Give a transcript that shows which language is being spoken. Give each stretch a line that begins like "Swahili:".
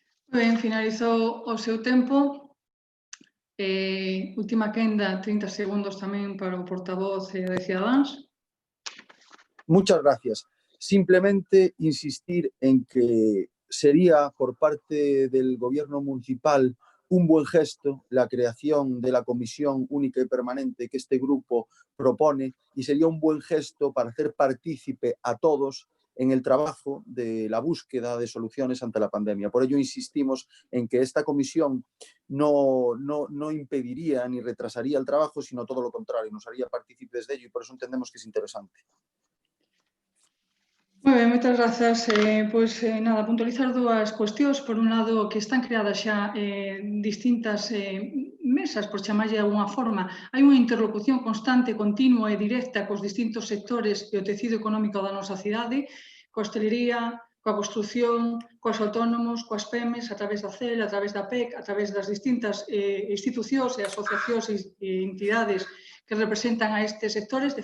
Galician: Ben, finalizou o seu tempo. Última quenda, 30 segundos tamén para o portavoz de Ciudadanos.
Spanish: Muchas gracias. Simplemente insistir en que sería por parte del Gobierno municipal un buen gesto la creación de la comisión única y permanente que este grupo propone, y sería un buen gesto para hacer partícipe a todos en el trabajo de la búsqueda de soluciones ante la pandemia. Por ello insistimos en que esta comisión no impediría ni retrasaría el trabajo, sino todo lo contrario, nos haría partícipes de ello, y por eso entendemos que es interesante.
Galician: Moi ben, moitas grazas. Nada, puntualizar dúas cuestións. Por un lado, que están creadas xa distintas mesas, por chamarlle de alguna forma. Hai unha interlocución constante, continua e directa cos distintos sectores e o tecido económico da nosa cidade, coa hostelería, coa construción, coas autónomos, coas PEMES, a través da CEL, a través da PEC, a través das distintas institucións e asociacións e entidades que representan a estes sectores.